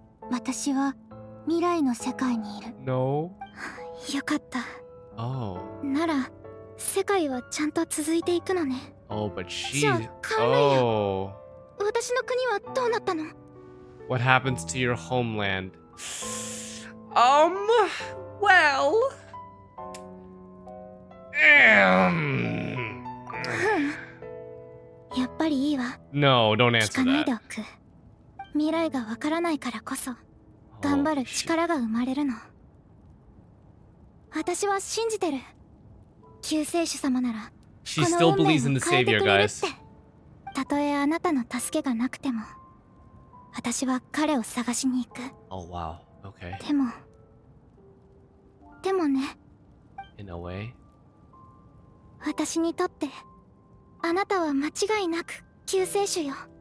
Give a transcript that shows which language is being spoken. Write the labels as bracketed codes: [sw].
[ja] 私は未来の世界にいる。 [en] No. [ja] よかった。 [en] Oh. [ja] なら世界はちゃんと続いていくのね。 [en] Oh, but she. [ja] じゃあカンレイヤ、 [en] Oh. [ja] 私の国はどうなったの？ [en] What happens to your homeland? Well. Um. [ja] やっぱりいいわ。 [en] No, don't answer [ja] かない [en] that. [ja] でおく。未来がわからないからこそ頑張る力が生まれるの。私は信じてる。救世主様なら [en] She still believes in the savior, guys. [ja] たとえあなたの助けがなくても私は彼を探しに行く。 [en] Oh wow. Okay. [ja] でもね、 [en] In a way. [ja] 私にとってあなたは間違いなく救世主よ。